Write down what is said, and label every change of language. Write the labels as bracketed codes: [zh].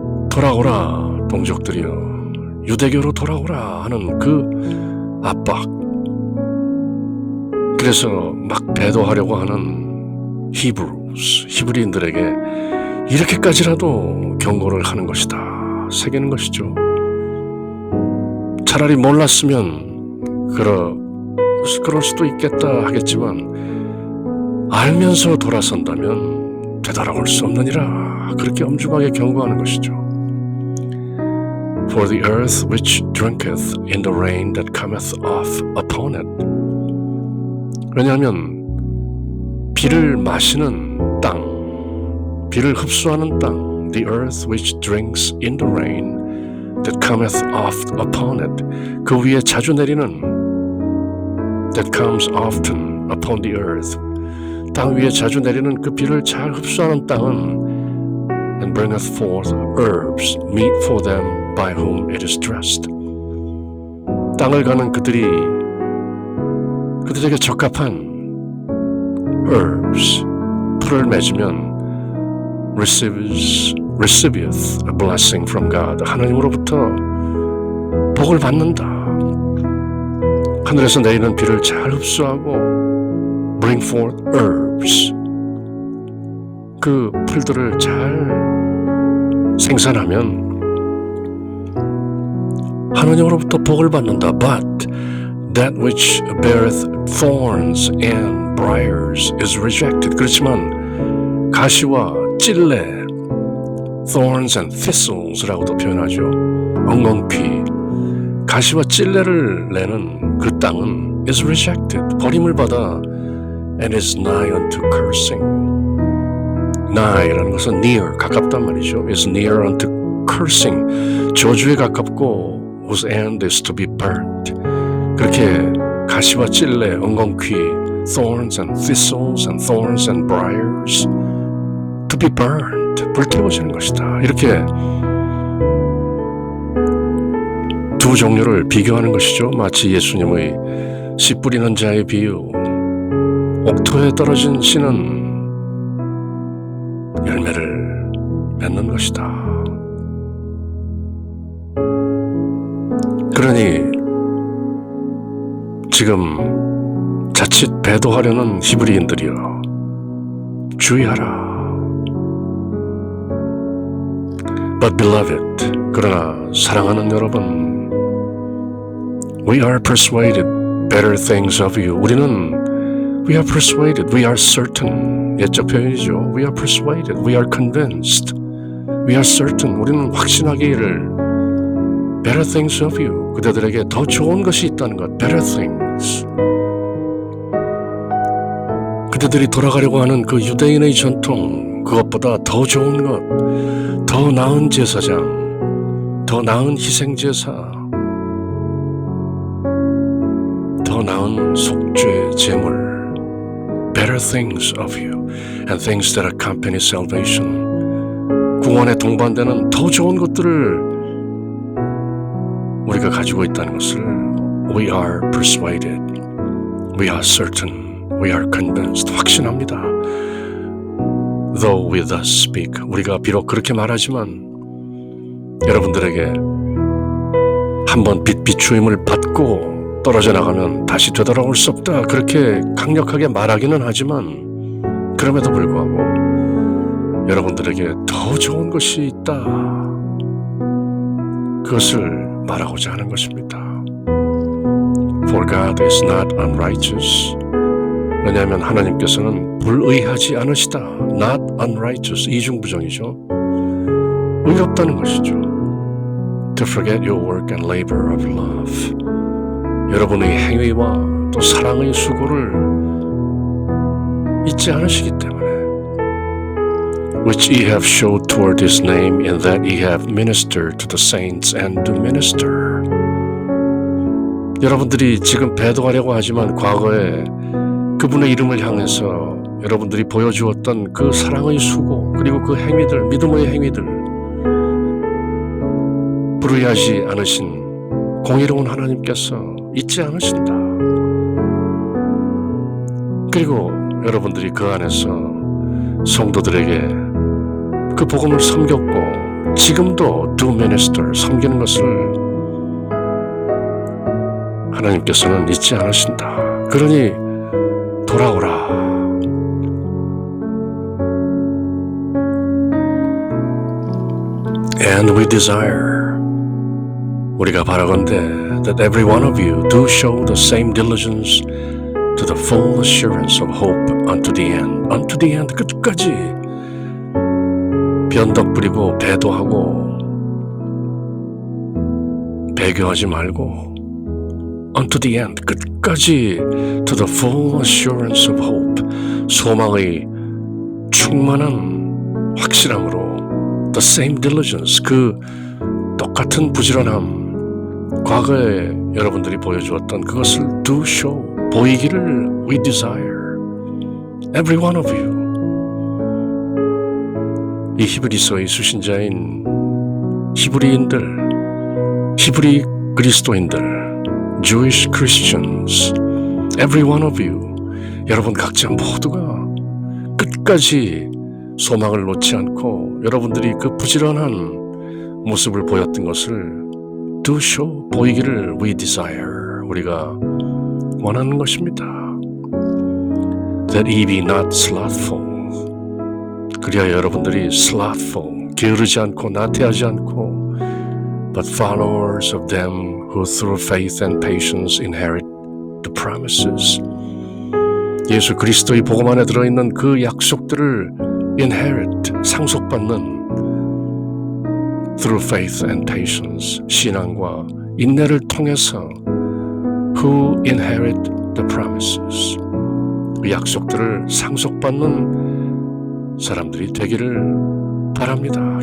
[ko] 돌아오라 동족들이여, 유대교로 돌아오라 하는 그 압박, 그래서 막 배도하려고 하는 히브리인들에게 이렇게까지라도 경고를 하는 것이다, 새기는 것이죠. 차라리 몰랐으면 그럴 수도 있겠다 하겠지만 알면서 돌아선다면 되돌아올 수 없느니라, 그렇게 엄중하게 경고하는 것이죠. [en] For the earth which drinketh in the rain that cometh off upon it. [ko] 왜냐하면 비를 마시는 땅, 비를 흡수하는 땅, [en] the earth which drinks in the rain that cometh oft upon it, [ko] 그 위에 자주 내리는 [en] that comes often upon the earth, [ko] 땅 위에 자주 내리는 그 비를 잘 흡수하는 땅은 [en] and bringeth forth herbs, meat for them by whom it is dressed. [ko] 땅을 가는 그들에게 적합한 herbs, 풀을 맺으면 [en] receiveth a blessing from God. [ko] 하나님으로부터 복을 받는다. 하늘에서 내리는 비를 잘 흡수하고 [en] bring forth herbs, [ko] 그 풀들을 잘 생산하면 하나님으로부터 복을 받는다. [en] But that which beareth thorns and briars is rejected. [ko] 그렇지만 가시와 찔레, [en] thorns and thistles [ko] 라고도 표현하죠. 엉겅퀴, 가시와 찔레를 내는 그 땅은 [en] is rejected, [ko] 버림을 받아 [en] and is nigh unto cursing. [ko] nigh라는 것은 near, 가깝단 말이죠. [en] is near unto cursing, [ko] 저주에 가깝고 [en] whose end is to be burnt. [ko] 그렇게 가시와 찔레, 엉겅퀴, [en] thorns and thistles and thorns and briars to be burned, [ko] 불태워지는 것이다. 이렇게 두 종류를 비교하는 것이죠. 마치 예수님의 씨 뿌리는 자의 비유. 옥토에 떨어진 씨는 열매를 맺는 것이다. 그러니 지금 자칫 배도하려는 히브리인들이여, 주의하라. [en] But beloved, [ko] 그러나 사랑하는 여러분, [en] we are persuaded better things of you. we are persuaded, we are certain. [ko] 옛적 표현이죠. [en] We are persuaded, we are convinced, we are certain. [ko] 우리는 확신하게 이를 [en] better things of you. [ko] 그대들에게 더 좋은 것이 있다는 것. [en] better things. [ko] 그대들이 돌아가려고 하는 그 유대인의 전통, 그것보다 더 좋은 것, 더 나은 제사장, 더 나은 희생제사, 더 나은 속죄 제물. [en] better things of you and [ko] things that accompany salvation. 구원에 동반되는 더 좋은 것들을 우리가 가지고 있다는 것을 [en] we are persuaded, we are certain, we are convinced. [ko] 확신합니다. [en] Though we thus speak, [ko] 우리가 비록 그렇게 말하지만 여러분들에게 한번 비추임을 받고 떨어져 나가면 다시 되돌아올 수 없다, 그렇게 강력하게 말하기는 하지만 그럼에도 불구하고 여러분들에게 더 좋은 것이 있다, 그것을 말하고자 하는 것입니다. [en] For God is not unrighteous. [ko] 왜냐하면 하나님께서는 불의하지 않으시다. [en] Not unrighteous, [ko] 이중부정이죠. 의롭다는 것이죠. [en] To forget your work and labor of love. [ko] 여러분의 행위와 또 사랑의 수고를 잊지 않으시기 때문에 [en] which ye have showed toward his name in that ye have ministered to the saints and do minister. [ko] 여러분들이 지금 배도하려고 하지만 과거에 그분의 이름을 향해서 여러분들이 보여주었던 그 사랑의 수고, 그리고 그 행위들, 믿음의 행위들, 불의하지 않으신 공의로운 하나님께서 잊지 않으신다. 그리고 여러분들이 그 안에서 성도들에게 그 복음을 섬겼고 지금도 [en] do minister, [ko] 섬기는 것을 하나님께서는 잊지 않으신다. 그러니 돌아오라. [en] And we desire, [ko] 우리가 바라건대 [en] that every one of you do show the same diligence to the full assurance of hope unto the end. unto the end, [ko] 끝까지 변덕 부리고 배도하고 배교하지 말고 [en] unto the end, [ko] 끝까지 [en] to the full assurance of hope, [ko] 소망의 충만한 확실함으로 [en] the same diligence, [ko] 그 똑같은 부지런함, 과거에 여러분들이 보여주었던 그것을 [en] do show, [ko] 보이기를 [en] we desire, every one of you. [ko] 이 히브리서의 수신자인 히브리인들, 히브리 그리스도인들, [en] Jewish Christians, every one of you, [ko] 여러분 각자 모두가 끝까지 소망을 놓지 않고 여러분들이 그 부지런한 모습을 보였던 것을 [en] do show, [ko] 보이기를 [en] we desire, [ko] 우리가 원하는 것입니다. [en] That ye be not slothful, [ko] 그리하여 여러분들이 [en] slothful, [ko] 게으르지 않고 나태하지 않고 [en] but followers of them who through faith and patience inherit the promises. [ko] 예수 그리스도의 복음 안에 들어있는 그 약속들을 inherit, 상속받는 [en] through faith and patience, [ko] 신앙과 인내를 통해서 [en] who inherit the promises, [ko] 그 약속들을 상속받는 사람들이 되기를 바랍니다.